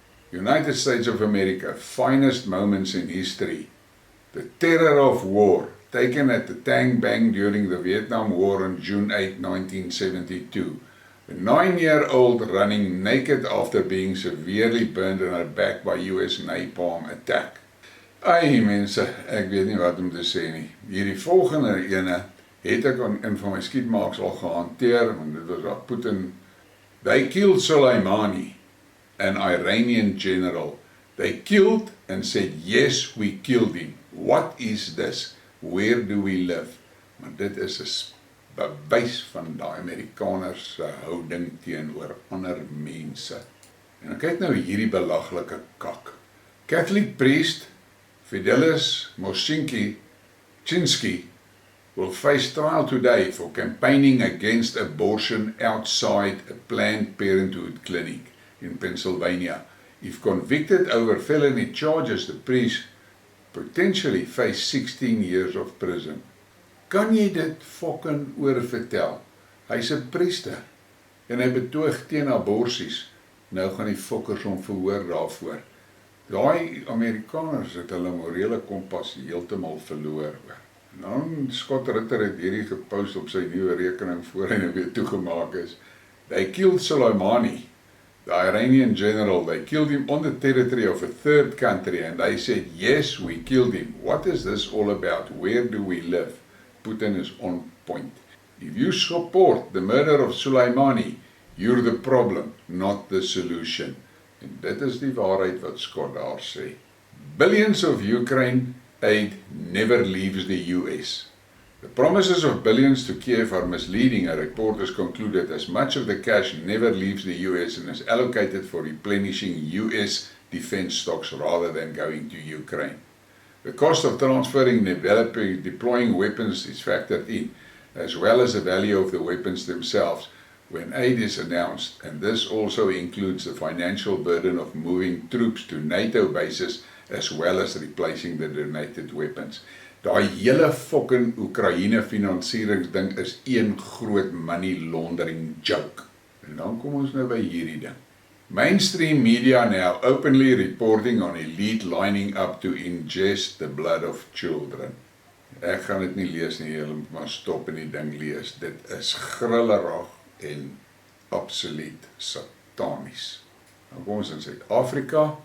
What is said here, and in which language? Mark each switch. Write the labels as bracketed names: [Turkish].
[English] United States of America, finest moments in history. The terror of war, taken at the Tang Bang during the Vietnam War on June 8, 1972. A 9-year-old running naked after being severely burned on her back by US napalm attack. [Afrikaans] Ai mense, ek weet nie wat om te sê nie. Hierdie volgende ene het ek in van my Skidmarks al gehanteer, want dit was daar Putin. [English] They killed Soleimani, an Iranian general. They killed and said, yes, we killed him. What is this? Where do we live? [Afrikaans] Maar dit is 'n bewys van daai Amerikaners se houding teenoor ander mense. En kyk nou hierdie belaglike kak. [English] Catholic priest Fidelis Mosinski will face trial today for campaigning against abortion outside a Planned Parenthood clinic in Pennsylvania. If convicted over felony charges, the priest potentially face 16 years of prison. [Afrikaans] Kan jy dit fucking oorvertel? Hy's 'n priester en hy betoog teen aborsies. Nou gaan die fokkers hom verhoor daarvoor. Daai Amerikaners het hulle morele kompas heeltemal verloor. En dan Scott Ritter het hierdie gepost op sy nuwe rekening voor hy nou weer toegemaak is. [English] They killed Soleimani, the Iranian general. They killed him on the territory of a third country and they said, yes, we killed him. What is this all about? Where do we live? Putin is on point. If you support the murder of Soleimani, you're the problem, not the solution. [Afrikaans] En dit is die waarheid wat Scott daar sê. [English] Billions of Ukraine aid never leaves the US. The promises of billions to Kiev are misleading, a report has concluded, as much of the cash never leaves the US and is allocated for replenishing US defense stocks rather than going to Ukraine. The cost of transferring, developing, deploying weapons is factored in, as well as the value of the weapons themselves when aid is announced, and this also includes the financial burden of moving troops to NATO bases as well as replacing the donated weapons. [Afrikaans] Daai hele fucking Oekraïne finansieringsding is een groot [English] money laundering joke. [Afrikaans] En dan kom ons nou by hierdie ding. [English] Mainstream media now openly reporting on elite lining up to ingest the blood of children. [Afrikaans] Ek gaan dit nie lees nie, julle moet maar stop en die ding lees. Dit is grillerig en absoluut satanies. Dan kom ons in Suid-Afrika.